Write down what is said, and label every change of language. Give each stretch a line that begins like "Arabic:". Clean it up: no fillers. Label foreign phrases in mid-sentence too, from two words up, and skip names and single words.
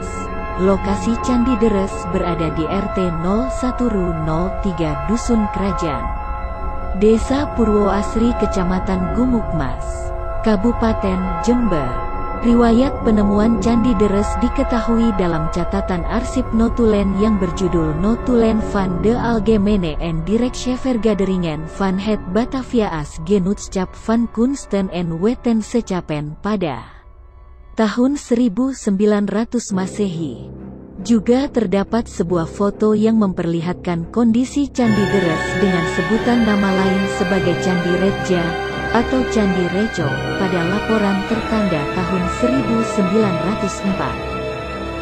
Indonesian: Lokasi Candi Deres berada di RT 01 03 Dusun Kerajaan, Desa Purwo Asri, Kecamatan Gumukmas, Kabupaten Jember. Riwayat penemuan Candi Deres diketahui dalam catatan arsip notulen yang berjudul Notulen van de Algemene en Directie Vergaderingen van het Batavia's Genootschap van Kunsten en Wetenschappen pada tahun 1900 Masehi. Juga terdapat sebuah foto yang memperlihatkan kondisi Candi Deres dengan sebutan nama lain sebagai Candi Reja atau Candi Rejo pada laporan tertanda tahun 1904.